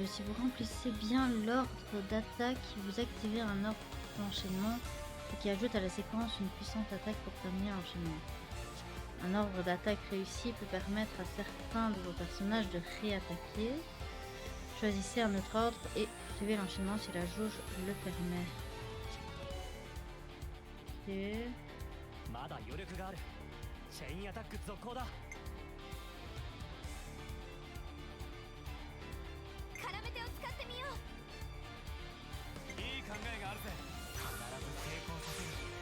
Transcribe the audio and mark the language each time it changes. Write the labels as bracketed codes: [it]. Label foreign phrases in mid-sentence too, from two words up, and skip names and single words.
[fr] Si vous remplissez bien l'ordre d'attaque, vous activez un ordre d'enchaînement qui ajoute à la séquence une puissante attaque pour terminer l'enchaînement. Un ordre d'attaque réussi peut permettre à certains de vos personnages de réattaquer. Choisissez un autre ordre et suivez l'enchaînement si la jauge le permet. Ok. [ja] まだ余力がある。チェインアタック続行だ。絡め手を使ってみよう。いい考えがあるぜ。必ず成功させる。